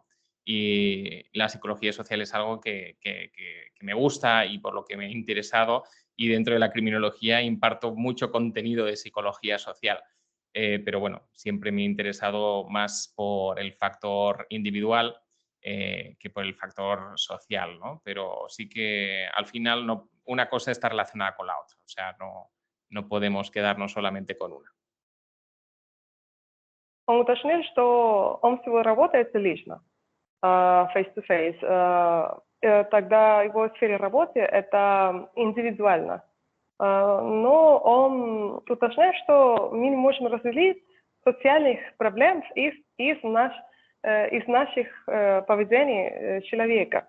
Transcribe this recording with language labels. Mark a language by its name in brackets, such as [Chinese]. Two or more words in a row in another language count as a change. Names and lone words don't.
[Spanish] Y la psicología social es algo que me gusta y por lo que me he interesado, y dentro de la criminología imparto mucho contenido de psicología social. Pero bueno, siempre me he interesado más por el factor individual que por el factor social, ¿no? Pero sí que al final una cosa está relacionada con la otra, o sea, no podemos quedarnos solamente con una. [Russian] Он уточнил, что он всего работает лично, [English] face-to-face. [Russian] Тогда его сфера работы – это индивидуально. Но он уточняет, что мы не можем разделить социальных проблем из наших поведений человека.